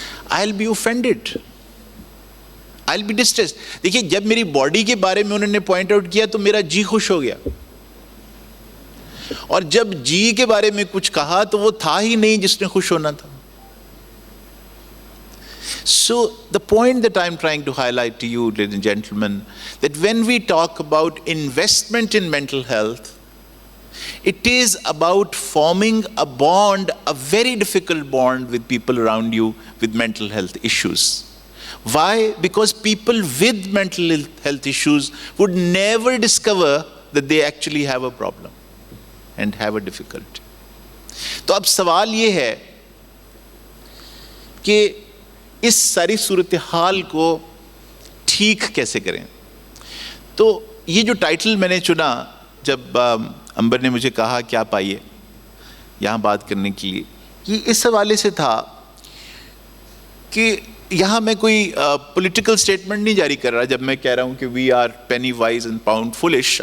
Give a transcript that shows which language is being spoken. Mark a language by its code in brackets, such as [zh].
[en] I'll be offended. I'll be distressed. [hi] देखिए, जब मेरी बॉडी के बारे में उन्होंने पॉइंट आउट किया तो मेरा जी खुश हो गया, और जब जी के बारे में कुछ कहा तो वो था ही नहीं जिसने खुश होना था. [en] So the point that I'm trying to highlight to you, ladies and gentlemen, that when we talk about investment in mental health, it is about forming a bond, a very difficult bond with people around you with mental health issues. Why? Because people with mental health issues would never discover that they actually have a problem and have a difficulty. [hi] तो अब सवाल ये है कि इस सारी सूरत हाल को ठीक कैसे करें. तो ये जो टाइटल मैंने चुना, जब अंबर ने मुझे कहा कि आप आइए यहाँ बात करने के लिए, ये इस हवाले से था कि यहाँ मैं कोई पॉलिटिकल स्टेटमेंट नहीं जारी कर रहा जब मैं कह रहा हूँ कि [en] We are penny wise and pound foolish.